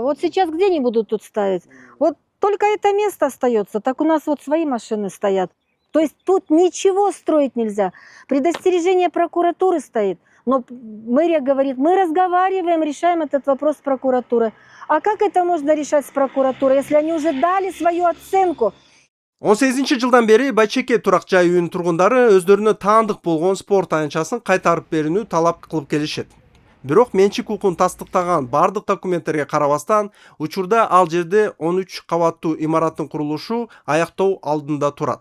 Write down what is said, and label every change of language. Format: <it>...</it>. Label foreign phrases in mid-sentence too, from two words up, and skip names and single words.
<ru>Вот сейчас где они будут тут ставить? Вот только это место остается, так у нас вот свои машины стоят. То есть тут ничего строить нельзя. Предостережение прокуратуры стоит. Но мэрия говорит, мы разговариваем, решаем этот вопрос с прокуратурой. А как это можно решать с прокуратурой, если они уже дали свою оценку?</ru> <ky>18-жылдан бери Байчеке турак жай үйүнүн тургундары өздөрүнө таандык болгон спорт аянтчасын кайтарып берүүнү талап кылып келишет. Бирок менчик укугун тастыктаган бардык документтерге карабастан, учурда ал жерде 13 кабаттуу имараттын курулушу аяктоо алдында турат.</ky>